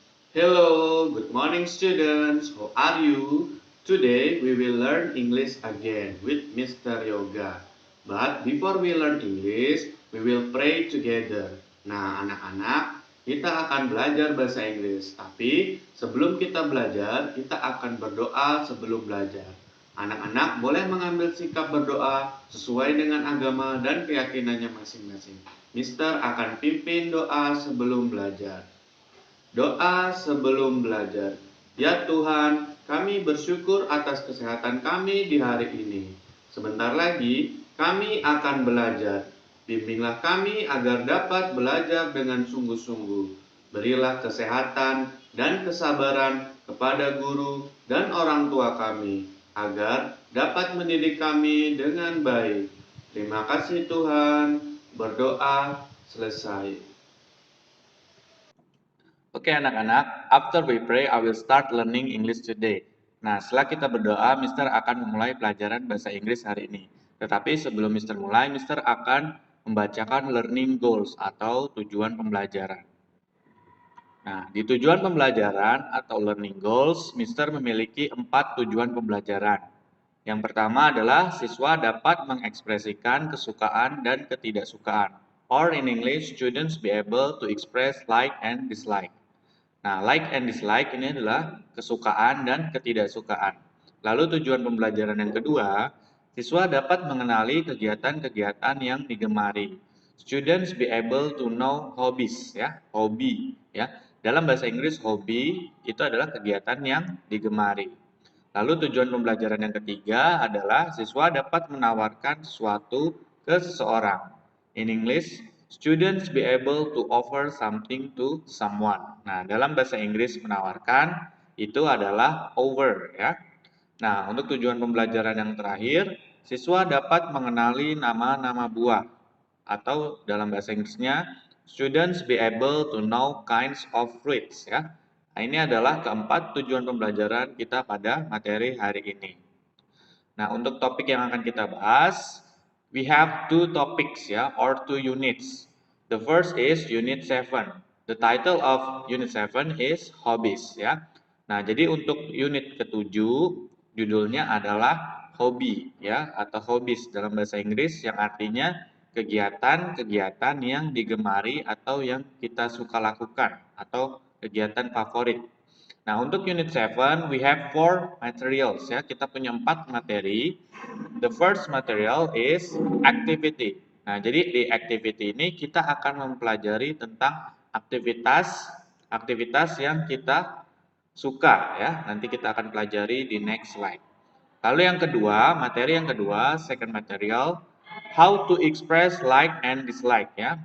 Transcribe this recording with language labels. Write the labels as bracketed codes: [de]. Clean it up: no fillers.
[en] Hello, good morning students. How are you? Today we will learn English again with Mr. Yoga. But before we learn English, we will pray together. [id] Nah, anak-anak, kita akan belajar bahasa Inggris. Tapi sebelum kita belajar, kita akan berdoa sebelum belajar. Anak-anak boleh mengambil sikap berdoa sesuai dengan agama dan keyakinannya masing-masing. Mister akan pimpin doa sebelum belajar. Doa sebelum belajar. Ya Tuhan, kami bersyukur atas kesehatan kami di hari ini. Sebentar lagi kami akan belajar. Bimbinglah kami agar dapat belajar dengan sungguh-sungguh. Berilah kesehatan dan kesabaran kepada guru dan orang tua kami, agar dapat mendidik kami dengan baik. Terima kasih Tuhan. Berdoa selesai. Oke anak-anak, [en] after we pray, I will start learning English today. [id] Nah, setelah kita berdoa, Mister akan memulai pelajaran bahasa Inggris hari ini. Tetapi sebelum Mister mulai, Mister akan membacakan learning goals atau tujuan pembelajaran. Nah, di tujuan pembelajaran atau learning goals, Mister memiliki 4 tujuan pembelajaran. Yang pertama adalah siswa dapat mengekspresikan kesukaan dan ketidaksukaan. [en] Or in English, students be able to express like and dislike. [id] Nah, like and dislike ini adalah kesukaan dan ketidaksukaan. Lalu tujuan pembelajaran yang kedua, siswa dapat mengenali kegiatan-kegiatan yang digemari. [en] Students be able to know hobbies ya, [id] hobi ya. Dalam bahasa Inggris hobi itu adalah kegiatan yang digemari. Lalu tujuan pembelajaran yang ketiga adalah siswa dapat menawarkan sesuatu ke seseorang. [en] In English, students be able to offer something to someone. [id] Nah, dalam bahasa Inggris menawarkan itu adalah over ya. Nah, untuk tujuan pembelajaran yang terakhir, siswa dapat mengenali nama-nama buah atau dalam bahasa Inggrisnya [en] students be able to know kinds of fruits [id] ya. Nah, ini adalah keempat tujuan pembelajaran kita pada materi hari ini. Nah, untuk topik yang akan kita bahas, [en] we have two topics [id] ya, [en] or two units. The first is unit 7. The title of unit 7 is hobbies ya. [id] Nah, jadi untuk unit ketujuh, judulnya adalah hobi ya, atau hobbies dalam bahasa Inggris yang artinya kegiatan-kegiatan yang digemari atau yang kita suka lakukan atau kegiatan favorit. Nah, untuk unit 7, [en] we have 4 materials [id] ya. Kita punya 4 materi. [en] The first material is activity. [id] Nah, jadi di activity ini kita akan mempelajari tentang aktivitas yang kita suka ya. Nanti kita akan pelajari di next slide. Lalu yang kedua, materi yang kedua, [en] second material, how to express like and dislike [id] ya.